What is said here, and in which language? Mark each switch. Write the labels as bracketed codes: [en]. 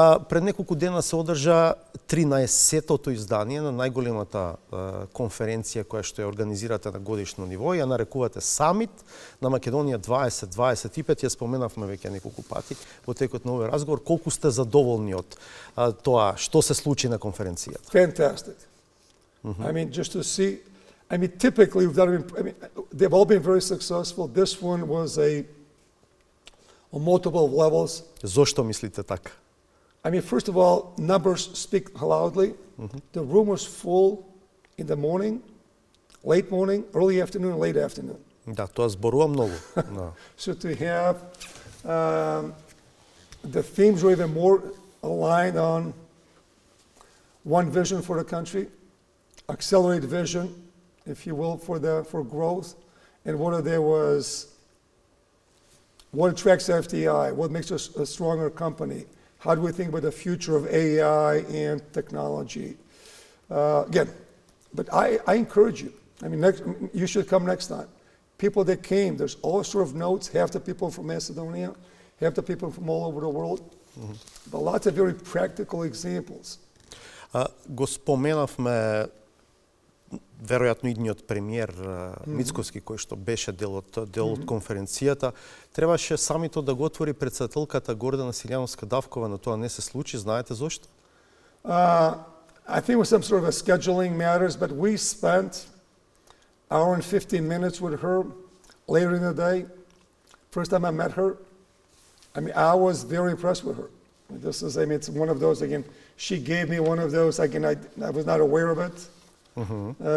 [mk] Пред неколку дена се одржа 13-тото издание на најголемата конференција која што ја организирате на годишно ниво, ја нарекувате Самит на Македонија 2025. Ја споменавме веќе неколку пати во текот на овој разговор. Колку сте задоволни од тоа што се случи на конференцијата? [en] Fantastic. I mean, just to see, typically, they've all been very successful. This one was on multiple levels. [mk] Зошто мислите така? [en] I mean, first of all, numbers speak loudly. The room was full in the morning, late morning, early afternoon, late afternoon. [mk] Да, тоа зборува многу. Да. [en] So to have the themes were even more aligned on one vision for the country, accelerated vision, if you will, for growth, and one of there was what attracts FDI, what makes us a stronger company, how do we think about the future of AI and technology. Again, but I encourage you. I mean, you should come next time. People that came, there's all sort of notes, half the people from Macedonia, half the people from all over the world, but lots of very practical examples. [mk] Го споменавме веројатно идниот премиер Мицковски, кој што беше дел од конференцијата, требаше самито да го отвори председателката Гордана Силјановска-Давкова, но тоа не се случи. Знаете зошто? [en] I think it was some sort of a scheduling matters, but we spent an hour and 15 minutes with her later in the day. First time I met her, I mean, I was very impressed with her. This is, I mean, it's one of those, again, she gave me one of those, again, I was not aware of it.